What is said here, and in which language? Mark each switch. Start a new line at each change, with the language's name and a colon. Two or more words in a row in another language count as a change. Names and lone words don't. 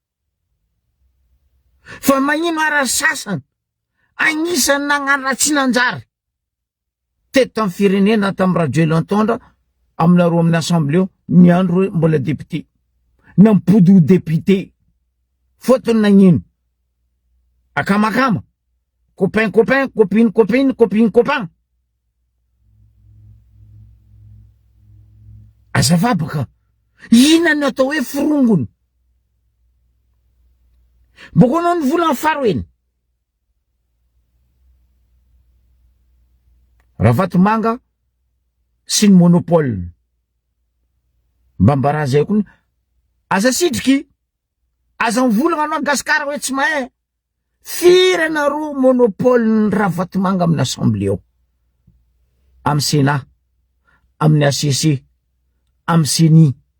Malagasy: Fa magnino ara sasany agnisan'ny nagnano tsy nanjary teto amin'ny firenena tamin'ny Rajoelina tondra aminareo amin'ny Assemblée ny andro mbola député nampody ho député fotony nagnino akamakama
French: copain copine copain
Malagasy: azava baka ina ny atao hoe firongony boko anao ny volagny faro eny Ravatomanga sy ny monopole mbambara zay koa aza sidriky aza mivolagna anao gasikara hoe tsy mahay firy anaro monopole ny Ravatomanga amin'ny assemblée ao amin'ny Sénat amin'ny ACC amin'ny CENI